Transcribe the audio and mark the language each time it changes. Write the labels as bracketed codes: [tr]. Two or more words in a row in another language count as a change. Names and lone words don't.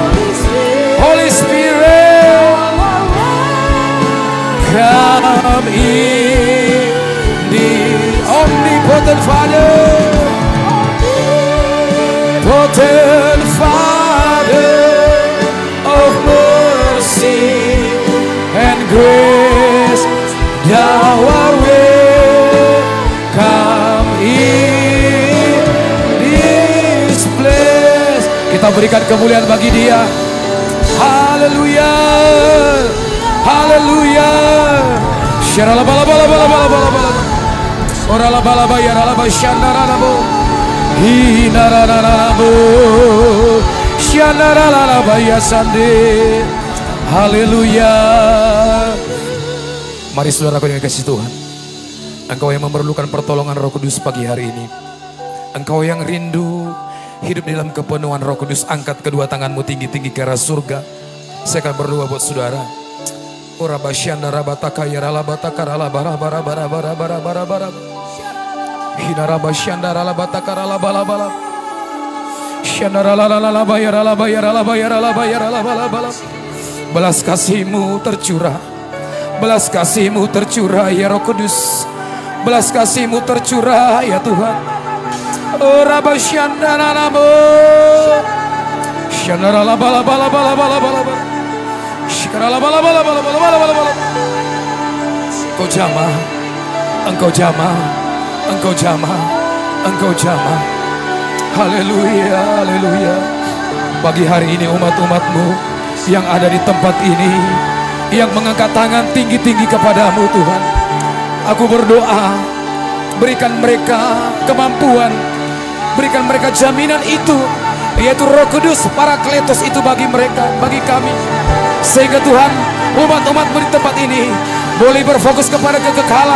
[en] Holy Spirit, come in the omnipotent Father, potent Father of mercy and grace, Thou art welcome in this place. [id] Kita berikan kemuliaan bagi Dia. Haleluya, haleluya. Syarala bala bala bala bala bala bala. Orala bala bayar ala basyandara nabo. Hinara nabo. Syandara la bayasande. Haleluya. Mari saudaraku yang kasih Tuhan, Engkau yang memerlukan pertolongan Roh Kudus pagi hari ini, Engkau yang rindu hidup di dalam kepenuhan Roh Kudus, angkat kedua tanganmu tinggi-tinggi ke arah surga. Saya akan berdoa buat saudara. Ora basyanda rabataka yarala bataka rala bara bara bara bara bara bara bara. Hinara basyanda rala bataka rala bala bala. Syanda rala rala bayar rala bayar rala bayar rala bayar rala bala bala. Belas kasih-Mu tercurah. Belas kasih-Mu tercurah ya Roh Kudus. Belas kasih-Mu tercurah ya Tuhan. Ora basyanda namo. Syanda rala bala bala bala bala bala bala. Syikara bala bala bala bala bala bala bala. Engkau jamah, Engkau jamah, Engkau jamah, Engkau jamah. Haleluya, haleluya. Pagi hari ini umat-umat-Mu yang ada di tempat ini, yang mengangkat tangan tinggi-tinggi kepadamu Tuhan, aku berdoa, berikan mereka kemampuan, berikan mereka jaminan itu, yaitu Roh Kudus, Parakletos itu bagi mereka, bagi kami, sehingga Tuhan, umat-umatmu di tempat ini boleh berfokus kepada kekekalan.